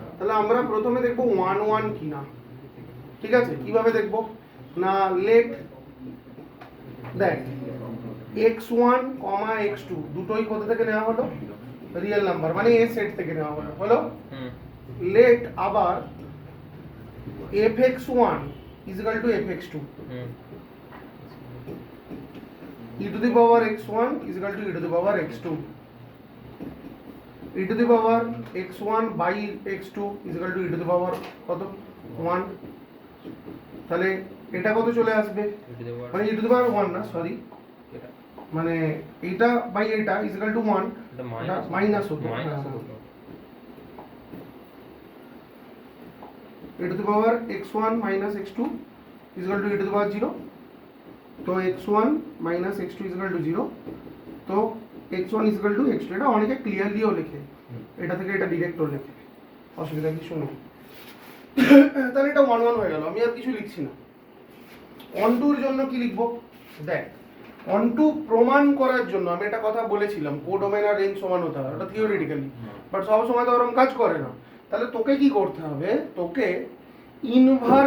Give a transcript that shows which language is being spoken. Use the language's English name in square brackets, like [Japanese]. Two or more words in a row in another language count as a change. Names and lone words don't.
[Bangla] তাহলে আমরা প্রথমে দেখব 1 1 কিনা ঠিক আছে কিভাবে দেখব না লেট দেখ x1, x2 দুটোই কোথা থেকে নেওয়া হলো [English] real number [Bangla] মানে এ সেট থেকে নেওয়া হলো লেট আবার [English] fx1 fx2 e to the power x1 e to the power x2 e to the power x1 by x2 e to the power [Bangla] কত 1 তাহলে এটা কত চলে আসবে মানে [English] e to the power 1 [Bangla] না সরি মানে এটা বাই এটা [English] is equal to 1 [Bangla] এটা মাইনাস হতো [English] e to the power x1 minus x2 is equal to e to the power 0 [Bangla] তো [English] x1 minus x2 is equal to 0 [Bangla] তো [English] x1 is equal to x2 [Bangla] এটা অনেকে ক্লিয়ারলিও লেখে এটা থেকে এটা ডিরেক্টও লেখে অসুবিধা কিছু নেই তাহলে এটা 1 1 হয়ে গেল আমি আর কিছু লিখছি না অন টুর জন্য কি লিখবো দেখ অন টু প্রমাণ করার জন্য আমি একটা কথা বলেছিলাম কোড ডোমেন আর রেঞ্জ সমান হতে হবে ওটা থিওরিটিক্যালি বাট সব সময় তো ওরকম কাজ করে না তাহলে তোকে কি করতে হবে তোকে ইনভার্স